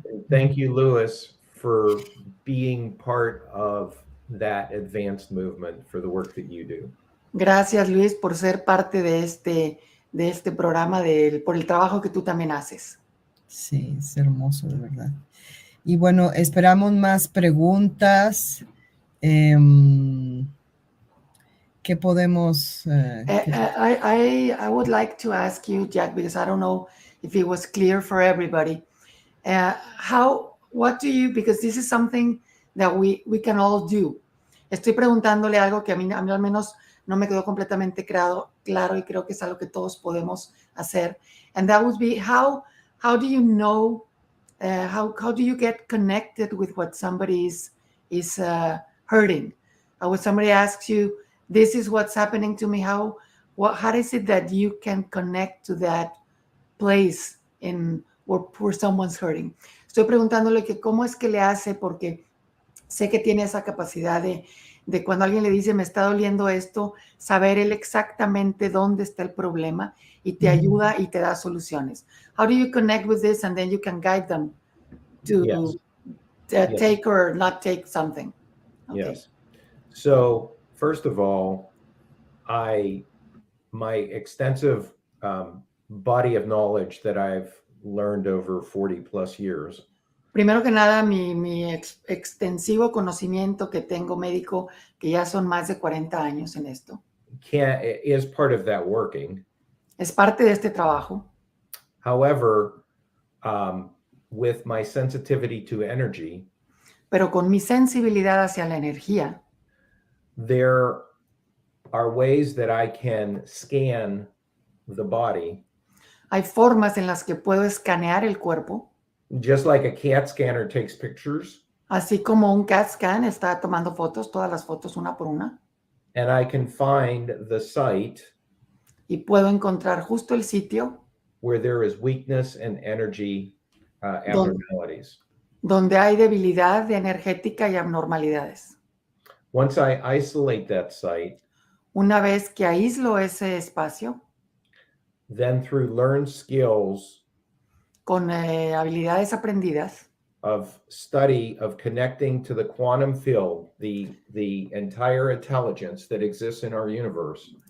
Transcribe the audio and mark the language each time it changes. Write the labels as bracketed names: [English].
[English] Thank you, Louis, for being part of that advanced movement for the work that you do. [Spanish] Gracias, Luis, por ser parte de este programa, por el trabajo que tú también haces. Sí, es hermoso, de verdad. Y bueno, esperamos más preguntas. ¿Qué podemos...? [English] I would like to ask you, Jack, because I don't know if it was clear for everybody. What do you, because this is something that we can all do. [Spanish] Estoy preguntándole algo que a mí al menos no me quedó completamente claro y creo que es algo que todos podemos hacer. [English] And that would be, how do you know, how do you get connected with what somebody is hurting? When somebody asks you, this is what's happening to me, how is it that you can connect to that place where someone's hurting? [Spanish] Estoy preguntándole que cómo es que le hace, porque sé que tiene esa capacidad de cuando alguien le dice, me está doliendo esto, saber él exactamente dónde está el problema y te ayuda y te da soluciones. [English] How do you connect with this and then you can guide them to take or not take something? Okay. Yes. So, first of all, my extensive body of knowledge that I've learned over 40 plus years. [Spanish] Primero que nada, mi extensivo conocimiento que tengo médico, que ya son más de 40 años en esto. [English] Is part of that working. [Spanish] Es parte de este trabajo. [English] However, with my sensitivity to energy, [Spanish] pero con mi sensibilidad hacia la energía, [English] there are ways that I can scan the body. [Spanish] Hay formas en las que puedo escanear el cuerpo. [English] Just like a CAT scanner takes pictures. [Spanish] Así como un CAT scan está tomando fotos, todas las fotos una por una. [English] And I can find the site [Spanish] Y puedo encontrar justo el sitio [English] where there is weakness and energy abnormalities. [Spanish] donde hay debilidad energética y abnormalidades. [English] Once I isolate that site, [Spanish] Una vez que aíslo ese espacio, [English] then through learned skills [Spanish] con habilidades aprendidas, [English] of study of connecting to the quantum field, the entire intelligence that exists in our universe,